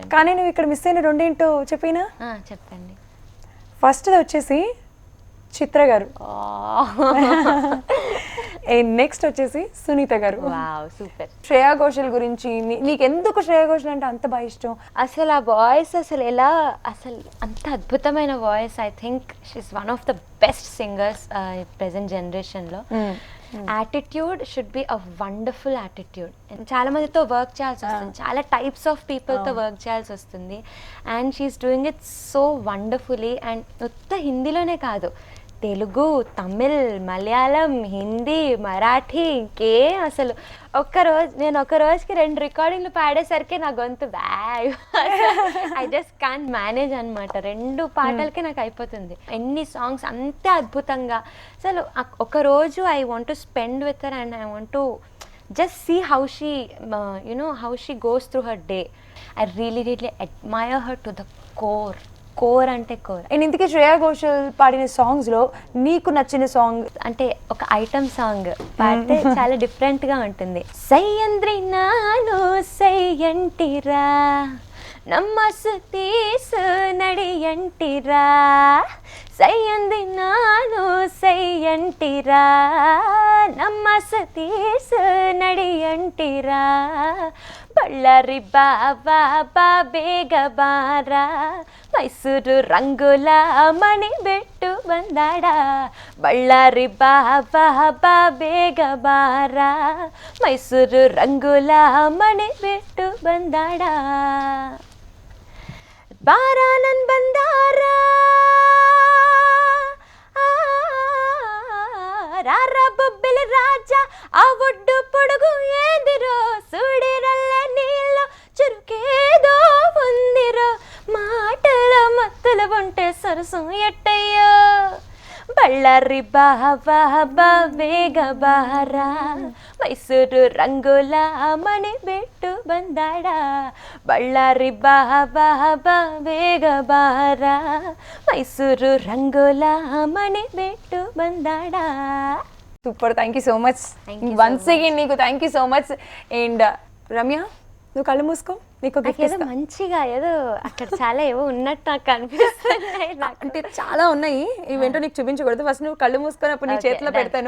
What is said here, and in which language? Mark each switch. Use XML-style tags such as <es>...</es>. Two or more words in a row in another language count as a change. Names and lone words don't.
<te>కానీ నువ్వు ఇక్కడ మిస్ అయిన 2 ఏంటో చెప్పినా? చెప్పండి. ఫస్ట్ వచ్చేసి చిత్ర గారు. నెక్స్ట్ వచ్చేసి సునీత గారు. వావ్, సూపర్. శ్రేయా ఘోషల్ గురించి నీకు ఎందుకు శ్రేయా ఘోషల్ అంటే అంత బాగా ఇష్టం? అసలు ఆ వాయిస్ అసలు ఎలా, అసలు అంత అద్భుతమైన వాయిస్.</te> <en>I think she's one of the best singers present జనరేషన్లో. Attitude should be a wonderful attitude.</en> <te>చాలా మందితో వర్క్ చేయాల్సి వస్తుంది, చాలా</te> <en>types of people</en> <te>వర్క్ చేయాల్సి వస్తుంది.</te> <en>And she's doing it so wonderfully.</en> <te>అండ్ మొత్తం హిందీలోనే కాదు, తెలుగు, తమిళ్, మలయాళం, హిందీ, మరాఠీ, ఇంకే అసలు నేను ఒక రోజుకి 2 రికార్డింగ్లు పాడేసరికి నా గొంతు</te> <en>I just can't manage</en> <te>అనమాట. 2 పాటలకి నాకు అయిపోతుంది. ఎన్ని సాంగ్స్ అంతే అద్భుతంగా. అసలు ఒక రోజు</te> <en>I want to spend with her and I want to just see how she how she goes through her day. I really admire her to the core అంటే కోర్.</en> <te>అండ్ ఇంతకీ శ్రేయా ఘోషల్ పాడిన సాంగ్స్ లో నీకు నచ్చిన సాంగ్? అంటే ఒక</te> <en>item song</en> <te>పాడితే చాలా డిఫరెంట్ గా ఉంటుంది. సయ్యంద్రి నాను సయ్యంటిరా నమ్మసు తీసు నడియంటిరా, సయ్యంది నాను సయ్యంటిరా నమ్మసు తీసు నడియంటిరా, బళ్ళారి బాబా</te> <kn>ಬೇಗ ಬಾರ ಮೈಸೂರು ರಂಗುಲ ಮಣಿ ಬೆಟ್ಟು ಬಂದಾಡ, ಬಳ್ಳಾರಿ ಬಾಬಾ ಬೇಗ ಬಾರ ಮೈಸೂರು ರಂಗುಲ ಮಣಿ ಬೆಟ್ಟು ಬಂದಾಡ, ಬಾರ ನನ್ ಬಂದಾರ</kn> <te>రార బొబ్బిలి రాజా ఆ ఒడ్డు పొడుగు ఏందిరో, సుడిరల్ల నీళ్ళు చురుకేదో ఉందిరో, మాటల మత్తుల ఉంటే సరసం ఎట్టయ్యో, బళ్ళారి బాబా</te> <kn>ಬೇಗ ಬಾರ ಮೈಸೂರು ರಂಗುಲ ಮಣಿ ಬೆಟ್ಟು ಬಂದಾಡ, ಬಳ್ಳಾರಿ ಬಾಬಾ ಬೇಗ ಬಾರ ಮೈಸೂರು ರಂಗುಲ ಮಣಿ ಬೆಟ್ಟು ಬಂದಾಡ.</kn> <en>Super, thank you so much. Once again నీకు thank you so much.</en> <te>అండ్ రమ్య, నువ్వు కళ్ళు మూసుకో, నీకు ఏదో మంచిగా ఏదో అక్కడ చాలా ఏవో ఉన్నట్టు నాకు అనిపిస్తున్నాయి. అంటే చాలా ఉన్నాయి, ఇవేంటో నీకు చూపించకూడదు. ఫస్ట్ నువ్వు కళ్ళు మూసుకొని అప్పుడు నీ చేతిలో పెడతాను.</te>